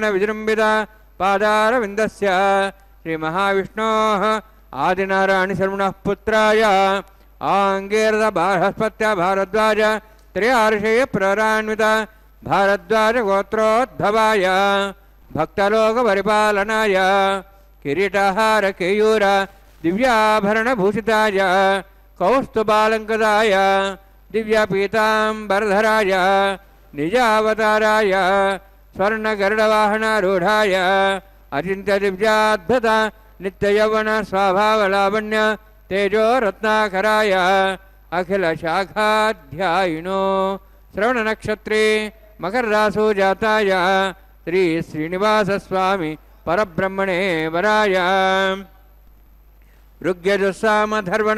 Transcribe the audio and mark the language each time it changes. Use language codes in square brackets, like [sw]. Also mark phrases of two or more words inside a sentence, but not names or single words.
[sa] विजृम्भित पादारविन्दस्य श्रीमहाविष्णोः आदिनारायणशर्मणः पुत्राय आङ्गीरद बृहस्पत्य भारद्वाज त्रयार्षेयप्रवरान्वित भारद्वाजगोत्रोद्भवाय भक्तलोकपरिपालनाय किरीटहार केयूर दिव्याभरणभूषिताय कौस्तुभालङ्कृताय दिव्यपीताम्बरधराय निजावताराय स्वर्णगरुडवाहनारूढाय अचिन्त्यदिव्याद्भुत నిత్యయౌవన స్వభావలావణ్య తేజో రత్నాకరాయ అఖిల శాఖాధ్యాయినో శ్రవణ నక్షత్రే మకర రాసో జాతాయ శ్రీ శ్రీనివాస స్వామి పరబ్రహ్మణే వరాయ ఋగ్యజుస్సామధర్వణ